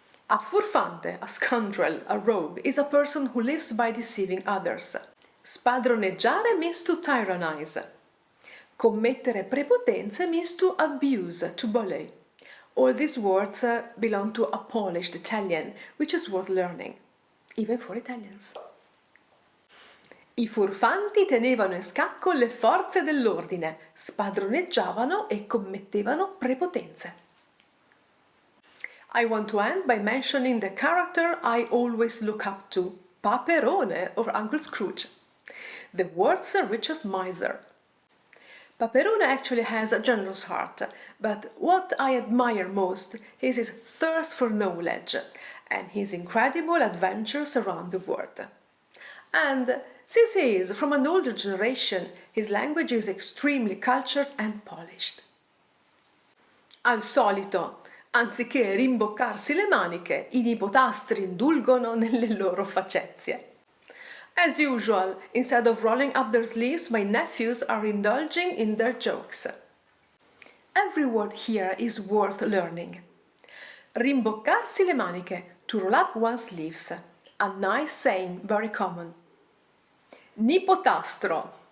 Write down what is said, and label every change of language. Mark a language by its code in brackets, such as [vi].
[en] A furfante, a scoundrel, a rogue, is a person who lives by deceiving others. Spadroneggiare means to tyrannize. [it] Commettere prepotenze [en] means to abuse, to bully. All these words belong to a polished Italian, which is worth learning, even for Italians. [it] I furfanti tenevano in scacco le forze dell'ordine, spadroneggiavano e commettevano prepotenze. [en] I want to end by mentioning the character I always look up to, Paperone or Uncle Scrooge, the world's richest miser. Paperone actually has a generous heart, but what I admire most is his thirst for knowledge and his incredible adventures around the world. And since he is from an older generation, his language is extremely cultured and polished. [it] Al solito, anziché rimboccarsi le maniche, i nipotastri indulgono nelle loro facezie. [en] As usual, instead of rolling up their sleeves, my nephews are indulging in their jokes. Every word here is worth learning. [it] Rimboccarsi le maniche, [en] to roll up one's sleeves. A nice saying, very common. Nipotastro.